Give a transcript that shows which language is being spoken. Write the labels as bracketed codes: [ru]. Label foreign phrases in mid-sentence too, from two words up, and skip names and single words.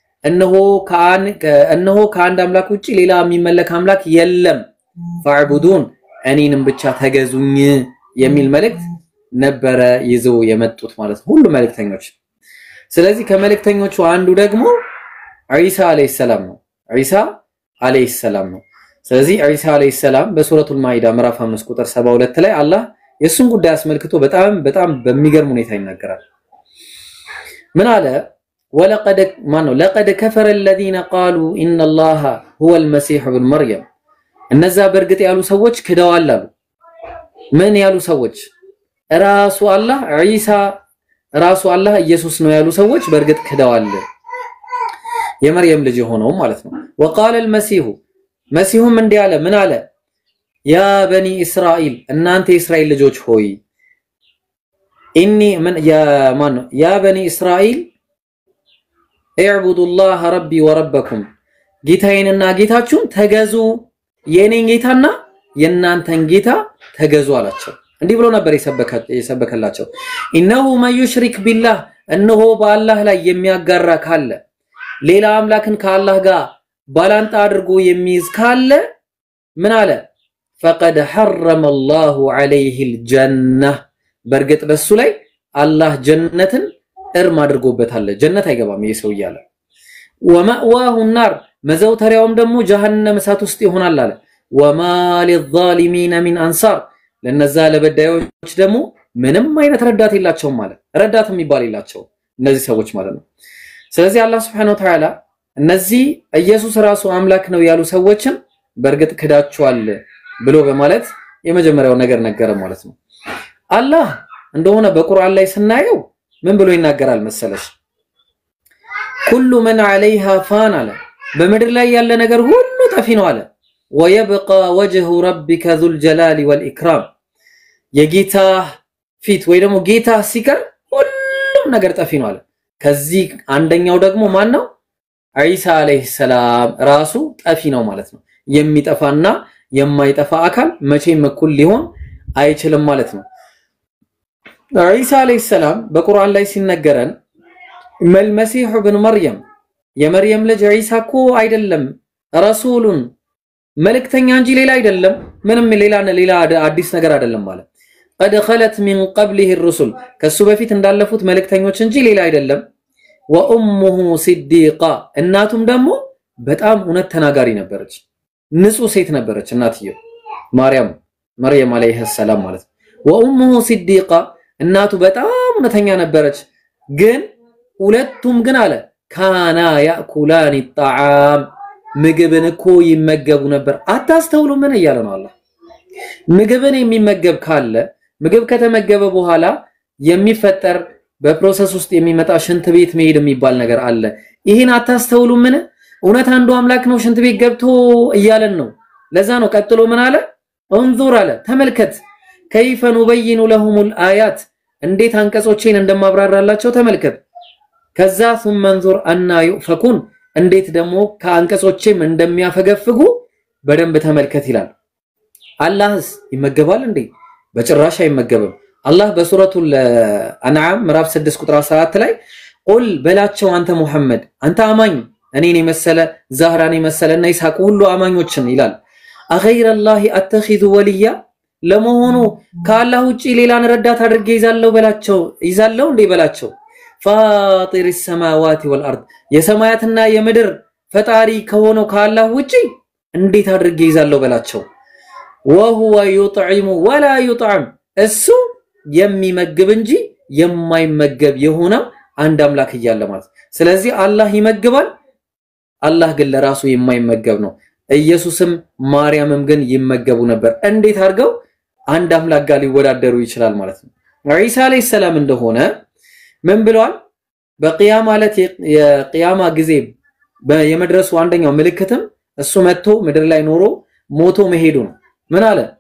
[am] እነሆ ከአንድ አምላክ ውጪ ሌላ የሚመለክ አምላክ የለም ፈዕቡዱን እኔንም ብቻ ተገዙኝ የሚል መልእክት ነበረ ይዘው የመጡት ማለት ነው ሁሉ መልእክተኞች ስለዚህ ከመልእክተኞቹ አንዱ ደግሞ ዒሳ [ar] عليه السلام [am] ነው ዒሳ [ar] عليه السلام [am] ነው ስለዚህ ዒሳ [ar] عليه السلام [am] በሱረቱል ማኢዳ ምዕራፍ 5 ቁጥር 72 ላይ አላህ የሱን ጉዳይ አስመልክቶ በጣም በሚገርም ሁኔታ ይናገራል ምን አለ [ar] لقد كفر الذين قالوا إن الله هو المسيح ابن مريم [am] እነዛ በርግጥ ያሉ ሰዎች ክደዋል አሉ ምን ያሉ ሰዎች ራሱ አላህ ዒሳ ራሱ አላህ ኢየሱስ ነው ያሉ ሰዎች በርግጥ ክደዋል የመርየም ልጅ ሆነው ማለት ነው [ar] وقال المسيح [am] መሲሁም እንዲህ አለ ምን አለ [ar] يا بني إسرائيل [am] እናንተ የእስራኤል ልጆች ሆይ [ar] يا بني إسرائيل اعبدوا الله ربي وربكم [am] ጌታዬንና ጌታችሁን ተገዙ የኔን ጌታና የናንተን ጌታ ተገዙ አላቸው እንዲህ ብሎ ነበር የሰበከላቸው [ar] إنه من يشرك بالله [am] እነሆ በአላህ ላይ የሚያጋራ ካለ ሌላ አምላክን ከአላህ ጋር ባላንጣ አድርጎ የሚይዝ ካለ ምን አለ [ar] فقد حرم الله عليه الجنه [am] በርግጥ በሱ ላይ አላህ ጀነትን እርም አድርጎበታል ጀነት አይገባም ይሰው ይያለ [ar] ومأواه النار [am] መዘውተሪያውም ደግሞ ጀሃነም እሳት ውስጥ ይሆናል አለ وما [ar] للظالمين من انصار [am] ለነዛ ለበዳዮች ደግሞ ምንም አይነት ረዳት የላቸውም ማለት ረዳት የሚባል የላቸው እነዚህ ሰዎች ማለት ነው ስለዚህ አላህ [ar] سبحانه وتعالى [am] እነዚህ ኢየሱስ ራሱ አምላክ ነው ያሉ ሰዎችን በርግጥ ክዳቸዋል ብሎ በማለት የመጀመሪያው ነገር ነገረ ማለት ነው አላህ እንደሆነ በቁርአን ላይ ስናየው ምን ብሎ ይናገራል መሰለሽ [ar] كل من عليها فان [am] አለ በመድር ላይ ያለ ነገር ሁሉ ጠፊ ነው አለ [ar] ويبقى وجه ربك ذو الجلال والإكرام [am] የጌታ ፊት ወይ ደግሞ ጌታ ሲቀር ሁሉም ነገር ጠፊ ነው አለ ከዚህ አንደኛው ደግሞ ማን ነው ዒሳ [ar] عليه السلام [am] ራሱ ጠፊ ነው ማለት ነው የሚጠፋና የማይጠፋ አካል መቼም እኩል ሊሆን አይችልም ማለት ነው ዒሳ [ar] عليه السلام [am] በቁርአን ላይ ሲነገረን [ar] ما المسيح ابن مريم [am] የመርየም ልጅ ዒሳ እኮ አይደለም ረሱሉን መልእክተኛ እንጂ ሌላ አይደለም ምንም ሌላ አዲስ ነገር አይደለም ማለት [ar] قد خلت من قبله الرسل [am] ከሱ በፊት እንዳለፉት መልእክተኞች እንጂ ሌላ አይደለም [ar] وامه صديقه [am] እናቱም ደግሞ በጣም እውነት ተናጋሪ ነበረች ንጹህ ሴት ነበረች እናትየው መርየም [ar] عليها السلام [am] ማለት [ar] وامه صديقه [am] እናቱ በጣም እውነተኛ ነበረች ግን ሁለቱም ግን አለ [ar] كانا يأكلان الطعام [am] ምግብን እኮ ይመገቡ ነበር አታስተውሉ ምን እያለ ነው አላህ ምግብን የሚመገብ ካለ ምግብ ከተመገበ በኋላ የሚፈጠር በፕሮሰስ ውስጥ የሚመጣ ሽንት ቤት መሄድ የሚባል ነገር አለ ይሄን አታስተውሉ ምን እውነት አንዱ አምላክ ነው ሽንት ቤት ገብቶ እያለን ነው ለዛ ነው ቀጥሎ ምን አለ እንዙር አለ ተመልከት [ar] كيف نبين لهم الآيات [am] እንዴት አንቀጾችን እንደማብራራላቸው ተመልከት ከዛ [ar] ثم انظر أن يؤفكون [am] እንዴት ደግሞ ከአንቀጾችም እንደሚያፈገፍጉ በደንብ ተመልከት ይላል አላህስ ይመገባል እንዴ በጭራሽ አይመገብም አላህ በሱረቱል አንዓም ምዕራፍ 6 ቁጥር 14 ላይ ቁል በላቸው አንተ ሙሐመድ አንተ አማኝ እኔን የመሰለ ዛህራን የመሰለና ይስሐቅ ሁሉ አማኞችን ይላል [ar] أغير الله أتخذ وليا [am] ለመሆኑ ከአላህ ውጪ ሌላን ረዳት አድርጌ ይዛለው እንዴ በላቸው [ar] فاطر السماوات والأرض [am] የሰማያትና የምድር ፈጣሪ ከሆነው ከአላህ ውጪ እንዴት አድርጌ ይዛለው በላቸው [ar] وهو يطعم ولا يطعم [am] እሱ የሚመግብ እንጂ የማይመገብ የሆነ አንድ አምላክ ይያለ ማለት ስለዚህ አላህ ይመግባል አላህ ግን ለራሱ የማይመገብ ነው ኢየሱስም ማርያምም ግን ይመገቡ ነበር እንዴት አድርገው አንድ አምላክ ጋር ሊወዳደሩ ይችላል ማለት ነው ዒሳ [ar] عليه السلام [am] እንደሆነ ምን ብለዋል በቂያማ ማለት የቂያማ ጊዜ የመድረሱ አንደኛው ምልክትም እሱ መጥቶ ምድር ላይ ኖሮ ሞቶ መሄዱ ነው ምን አለ